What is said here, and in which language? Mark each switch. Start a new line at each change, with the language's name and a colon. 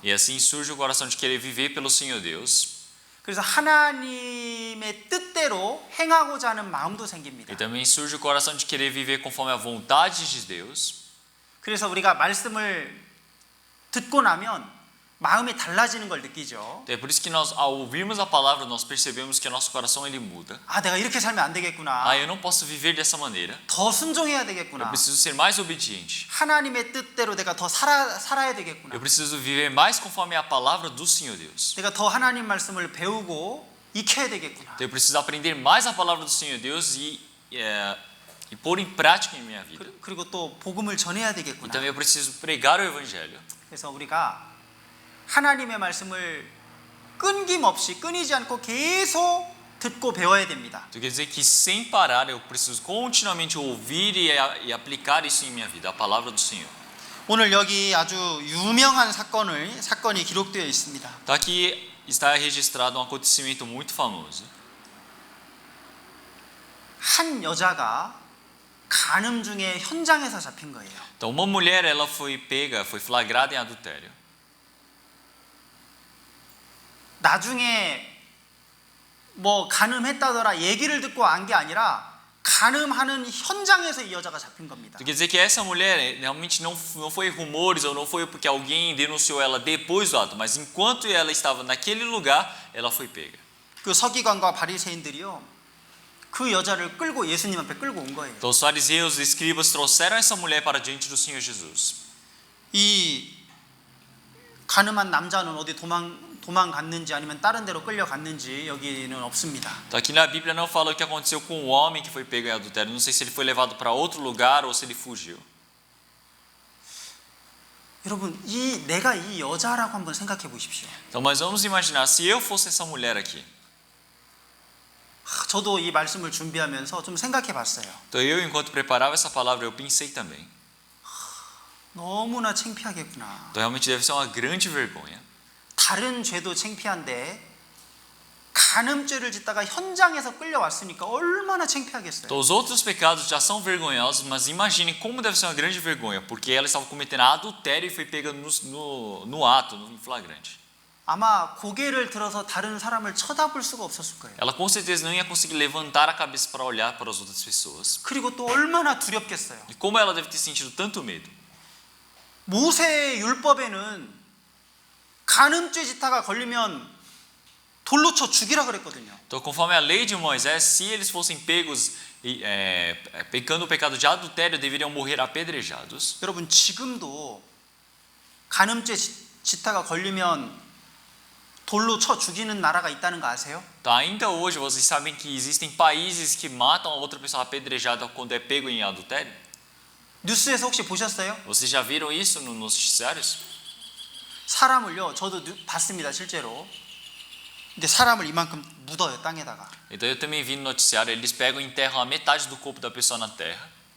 Portuguese: E assim surge o coração de querer viver pelo Senhor Deus.
Korean: 그래서 하나님의 뜻대로 행하고자 하는 마음도 생깁니다.
Portuguese: E também surge o coração de querer viver conforme a vontade de Deus.
Korean: 그래서 우리가 말씀을 듣고 나면 마음이 달라지는 걸 느끼죠.
Portuguese: É por isso que nós, ao ouvirmos a palavra, nós percebemos que o nosso coração ele muda.
Korean: 아, 내가 이렇게 살면 안 되겠구나.
Portuguese: Eu não posso viver dessa maneira.
Korean: 더 순종해야
Portuguese: Eu
Korean: 되겠구나.
Portuguese: preciso ser mais obediente.
Korean: 하나님의 뜻대로 내가 더 살아야 되겠구나.
Portuguese: Eu preciso viver mais conforme a palavra do Senhor Deus.
Korean: 내가 더 하나님 말씀을 배우고 익혀야 되겠구나.
Portuguese: Então, eu preciso aprender mais a palavra do Senhor Deus e pôr em prática em minha vida.
Korean: 그리고 또 복음을 전해야
Portuguese: E
Korean: 되겠구나.
Portuguese: também eu preciso pregar o evangelho.
Korean: 그래서 우리가 하나님의 말씀을 끊김없이 끊이지 않고 계속 듣고 배워야 됩니다.
Portuguese: Então quer dizer que sem parar eu preciso continuamente ouvir e aplicar isso em minha vida, a palavra do Senhor.
Korean: 오늘 여기 아주 유명한 사건이 기록되어 있습니다.
Portuguese: Então aqui está registrado um acontecimento muito famoso.
Korean: 한 여자가 간음 중에 현장에서 잡힌 거예요.
Portuguese: Então uma mulher ela foi flagrada em adultério.
Korean: 나중에 뭐 간음했다더라 얘기를 듣고 안 게 아니라 간음하는 현장에서 이 여자가 잡힌 겁니다.
Portuguese: Quer dizer que essa mulher realmente não foi rumores ou não foi porque alguém denunciou ela depois do ato, mas enquanto ela estava naquele lugar, ela foi pega.
Korean: 그 서기관과 바리새인들이요, 그 여자를 끌고 예수님 앞에 끌고 온 거예요.
Portuguese: Então os fariseus e escribas trouxeram essa mulher para diante do Senhor Jesus.
Korean: 이 간음한 남자는 어디 도망갔는지 아니면 다른 데로 끌려갔는지 여기는 없습니다.
Portuguese: Então aqui na Bíblia não fala o que aconteceu com o homem que foi pego em adultério. Não sei se ele foi levado para outro lugar ou se ele fugiu.
Korean: 여러분, 내가 이 여자라고 한번 생각해 보십시오.
Portuguese: Então, mas vamos imaginar se eu fosse essa mulher aqui.
Korean: 저도 이 말씀을 준비하면서 좀 생각해 봤어요.
Portuguese: Então eu, enquanto preparava essa palavra, eu pensei também.
Korean: 너무나 창피하겠구나.
Portuguese: Então realmente deve ser uma grande vergonha.
Korean: 다른 죄도 창피한데 간음죄를 짓다가 현장에서 끌려왔으니까 얼마나 창피하겠어요.
Portuguese: Então os outros pecados já são vergonhosos, mas imagine como deve ser uma grande vergonha, porque ela estava cometendo adultério e foi pega no ato, no flagrante.
Korean: 아마 고개를 들어서 다른 사람을 쳐다볼 수가 없었을 거예요.
Portuguese: Ela com certeza não ia conseguir levantar a cabeça para olhar para as outras pessoas.
Korean: 그리고 또 얼마나 두렵겠어요.
Portuguese: E como ela deve ter sentido tanto medo.
Korean: 모세의 율법에는 간음죄 짓다가 걸리면 돌로 쳐 죽이라 그랬거든요.
Portuguese: Então, conforme a lei de Moisés, se eles fossem pegos pecando o pecado de adultério, deveriam morrer apedrejados.
Korean: 여러분, 지금도 간음죄 짓다가 걸리면 돌로 쳐 죽이는 나라가 있다는 거 아세요?
Portuguese: Então, ainda hoje, vocês sabem que existem países que matam a outra pessoa apedrejada quando é pego em adultério?
Korean: 뉴스에서 혹시 보셨어요?
Portuguese: Vocês já viram isso nos noticiários?
Korean: 사람을요, 저도 봤습니다, 실제로. 근데 사람을 이만큼 묻어요, 땅에다가.
Portuguese: Então eu também vi no noticiário, eles pegam e enterram a metade do corpo da pessoa na terra.